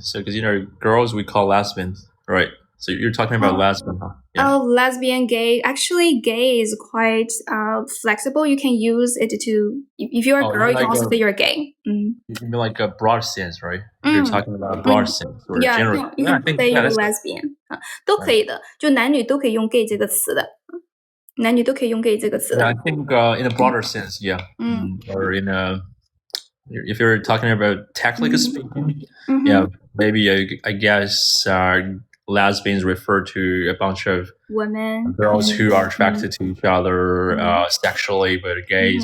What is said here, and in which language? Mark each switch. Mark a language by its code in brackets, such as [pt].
[en] So because girls we call lesbians, right? So you're talking about lesbian, huh? Yeah. Oh, lesbian, gay. Actually, gay is quite flexible. You can use it to, if you're a girl, you can also say you're gay. You mean like a broad sense, right? You're talking about a broad sense or general. You can say you're lesbian. [zh] 都可以的，就男女都可以用 gay 这个词的。男女都可以用 gay 这个词。 [en] I think in a broader sense, yeah. Or in if you're talking about technically speaking, yeah, maybe I guess lesbians refer to a bunch of women, girls who are attracted to each other sexually, but gays.